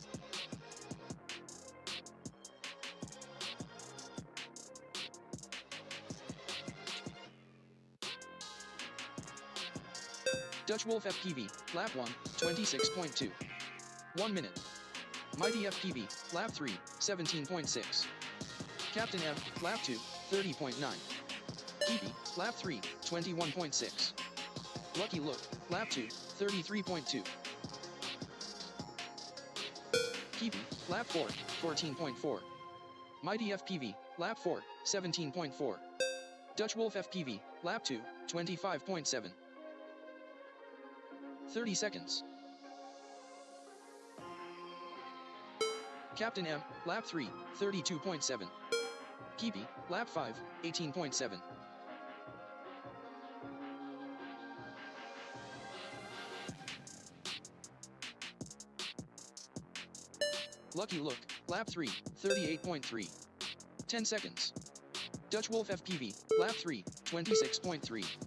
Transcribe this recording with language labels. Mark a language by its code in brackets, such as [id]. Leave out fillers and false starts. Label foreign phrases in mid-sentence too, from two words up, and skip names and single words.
[en] Dutch Wolf FPV, lap 1, 26.2. 1 minute. Mighty FPV, lap 3, 17.6. Captain M, lap 2, 30.9. Kiwi, lap 3, 21.6. Lucky Look, lap 2, 33.2. Kiwi, lap 4, 14.4. Mighty FPV, lap 4, 17.4. Dutch Wolf FPV, lap 2, 25.7. 30 seconds. Captain M, lap 3, 32.7. Keepy, lap 5, 18.7. Lucky Look, lap 3, 38.3. 10 seconds. Dutch Wolf FPV, lap 3, 26.3.